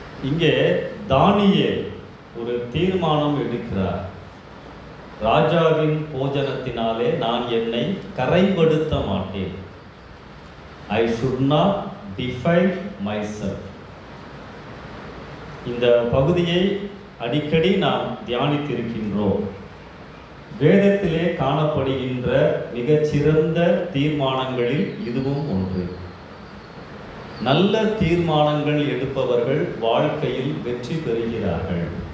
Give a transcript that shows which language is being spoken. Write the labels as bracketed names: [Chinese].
[Tamil] இங்கே தானியேல் ஒரு தீர்மானம் எடுக்கிறார். ராஜாவின் போஜனத்தினாலே நான் என்னை கரைப்படுத்த மாட்டேன். [English] I should not defile myself. [Tamil] இந்த பகுதியை அடிக்கடி நாம் தியானித்திருக்கின்றோம். வேதத்திலே காணப்படுகின்ற மிகச்சிறந்த தீர்மானங்களில் இதுவும் ஒன்று. நல்ல தீர்மானங்கள் எடுப்பவர்கள் வாழ்க்கையில் வெற்றி பெறுகிறார்கள்.